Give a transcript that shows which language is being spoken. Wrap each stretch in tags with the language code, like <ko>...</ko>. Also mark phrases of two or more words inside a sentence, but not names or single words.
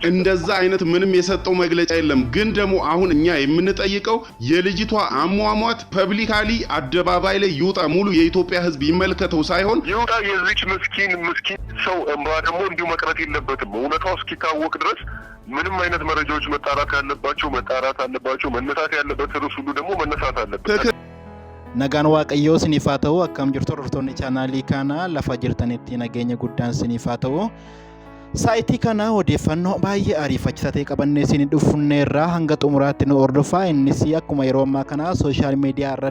<am>እንደዛ አይነት ምንም የሰጠው መግለጫ የለም ግን ደግሞ አሁን እኛ የምንጠይቀው የልጅቷ አሟሟት ፐብሊካሊ አደባባይ ላይ ይውጣ ሙሉ የኢትዮጵያ ሕዝብ ይመልከተው ሳይሆን ይውጣ የዚች ምስኪን ሰው እንባ ደግሞ እንዲሁ መቅረት የለበትም እውነታው እስኪታወቅ ድረስ ምንም አይነት መረጃዎች መጣራት አለባቸው መነሳት ያለበት ርዕስ ሁሉ ደግሞ መነሳት አለበት</am> <om>Nagaan waaqayyoo isiniif haa ta'u akkam jirtu hordoftoonni chaanaalii kana lafa jirtanitti nageenya guddaan isiniif haa ta'u saayitii kana odeeffannoo baay'ee ariifachiisaa ta'e qabannee isin dhufneerra hanga xumuraatti nu hordofaa innis akkuma yeroo ammaa kana sooshaal miidiyaa irra</om>